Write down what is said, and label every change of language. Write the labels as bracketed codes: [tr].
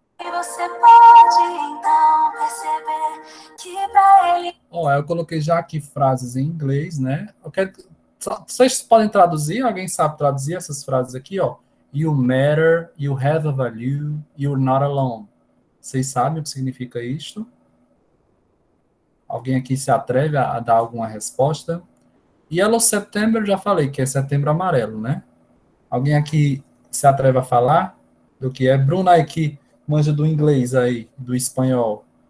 [pt] E você pode então perceber que para ele... Eu coloquei já aqui frases em inglês, né? Vocês podem traduzir? Alguém sabe traduzir essas frases aqui, ó? [en] You matter, you have a value, you're not alone. [pt] Vocês sabem o que significa isto? Alguém aqui se atreve a dar alguma resposta? Yellow September, já falei, que é setembro amarelo, né? Alguém aqui se atreve a falar do que é? Bruna aqui, manja do inglês aí, do espanhol.